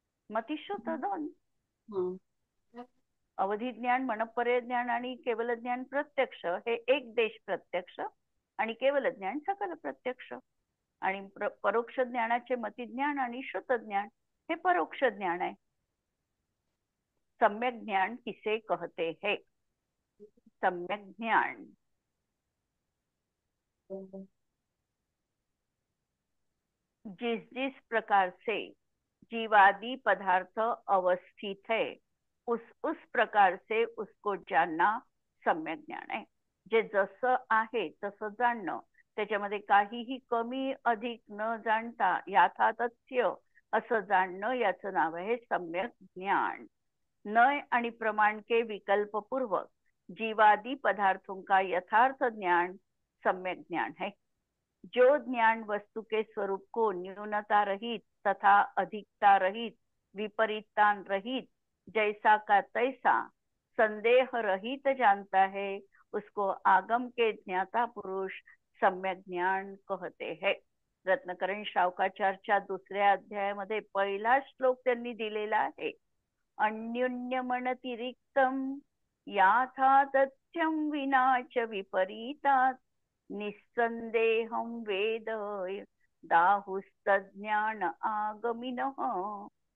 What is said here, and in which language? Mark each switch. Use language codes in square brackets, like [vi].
[mr] मतिशुद्ध 2. अवधी ज्ञान, मनपर्य ज्ञान आणि केवल ज्ञान प्रत्यक्ष हे एक देश प्रत्यक्ष, आणि केवल ज्ञान सकल प्रत्यक्ष. आणि परोक्ष ज्ञानाचे मती ज्ञान आणि शुद्ध ज्ञान हे परोक्ष ज्ञान आहे. [hi] सम्यक ज्ञान किसे कहते हैं? सम्यक ज्ञान जिस जिस प्रकार से जीवादि पदार्थ अवस्थित है, उस प्रकार से उसको जानना सम्यक ज्ञान [mr] आहे. जे जसं आहे तसं जाणणं, त्याच्यामध्ये काहीही कमी अधिक न जाणता यथातथ्य असं जाणणं, याचं नाव आहे सम्यक ज्ञान. [hi] नय आणि प्रमाण के विकल्प पूर्वक जीवादि पदार्थों का यथार्थ ज्ञान सम्यक ज्ञान है. जो ज्ञान वस्तु के स्वरूप को न्यूनता रहित तथा अधिकता रहित, विपरीतता रहित, जैसा का तैसा, संदेह रहित जानता है, उसको आगम के ज्ञाता पुरुष सम्यक ज्ञान कहते हैं. [mr] रत्नकरण शावकाचार्यच्या 2ऱ्या अध्यायामध्ये पहिला श्लोक त्यांनी दिलेला आहे. [sa] अन्योन्यमनतिरिक्तम याथातथ्यम विनाच विपरीतात निस्संदेहम वेद दाहुस्तज्ञान आगमिनः.